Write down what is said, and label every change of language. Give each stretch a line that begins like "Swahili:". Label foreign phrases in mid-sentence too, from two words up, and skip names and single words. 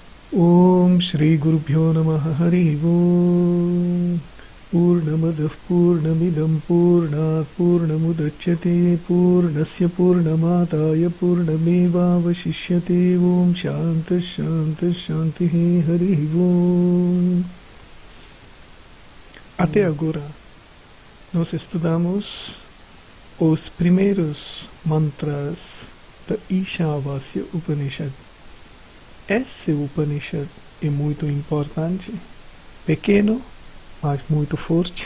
Sanskrit: Om Shri Gurubhyo Namaha Hari Om Purnamadah Purnamidam Purnat Purnamudachyate Purnasya Purnamataya Purnamevavashishyate Om Shanti Shanti Shanti Hari Om.
Portuguese: Até agora, nós estudamos os primeiros mantras da Ishavasya Upanishad. Esse Upanishad é muito importante, pequeno, mas muito forte.